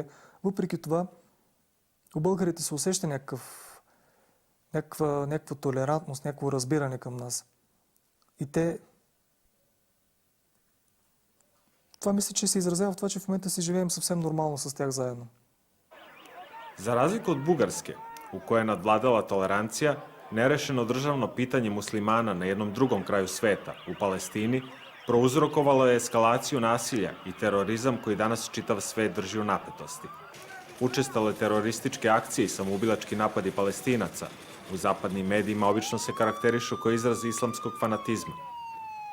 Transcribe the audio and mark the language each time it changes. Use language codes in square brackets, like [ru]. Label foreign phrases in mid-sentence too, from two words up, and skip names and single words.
[bg] Въпреки това, у българите се усеща някаква толерантност, някакво разбиране към нас. И това мисля, че се изразява в това, че в момента си живеем съвсем нормално с тях заедно. [sr] Za razliku od Bugarske, u kojoj je nadvladala tolerancija, nerešeno državno pitanje muslimana na jednom drugom kraju sveta, u Palestini, prouzrokovalo je eskalaciju nasilja i terorizam koji danas čitav svet drži u napetosti. Učestale terorističke akcije i samoubilački napadi Palestinaca u zapadnim medijima obično se karakterišu kao izraz islamskog fanatizma.